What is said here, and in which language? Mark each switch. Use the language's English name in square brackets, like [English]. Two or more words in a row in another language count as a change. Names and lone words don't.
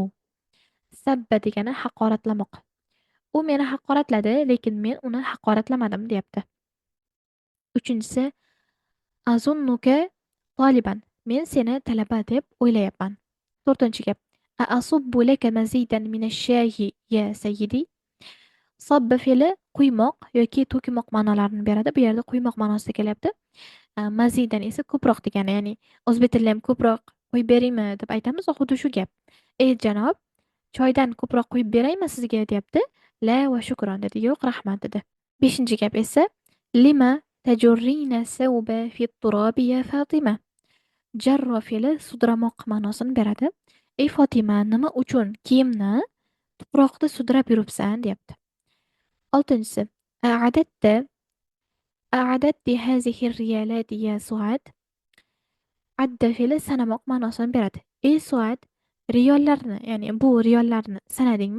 [Uzbek] Sabba degani haqoratlamoq. U meni haqoratladi, lekin men uni haqoratlamadim deyapti. Uchinchisi: [Arabic] أظنك طالبا. [Uzbek] Men seni talaba deb o'ylayapman. To'rtinchi gap: [Arabic] أصب لك مزيدا من الشاي يا سيدي. [Uzbek] Sobba fe'li quymoq yoki to'kimoq ma'nolarini beradi. Bu yerda quymoq ma'nosida kelyapti. Mazidan esa ko'proq degani, ya'ni o'zbek tilida ham ko'proq quyib beraymi deb aytamiz, xuddi shu gap. Ey janob, choydan ko'proq quyib beraymi sizga deyapti. [Arabic] لا وشكرا [Uzbek] dedi. Yo'q, rahmat dedi. Beshinchi gap esa [Arabic] لم تجرين الثوب في التراب يا فاطمة. [Uzbek] Jarro fe'li sudramoq ma'nosini beradi. Ey Fatima, nima uchun kiyimni tuproqda sudrab yuribsan deyapti. Oltinchisi: [Arabic] أعددت أعددت هذه الريالات يا سعاد. [Uzbek] Adda fe'li sanamoq ma'nosini beradi. Ey Suad, riyollarni, ya'ni bu riyollarni sanadingmi?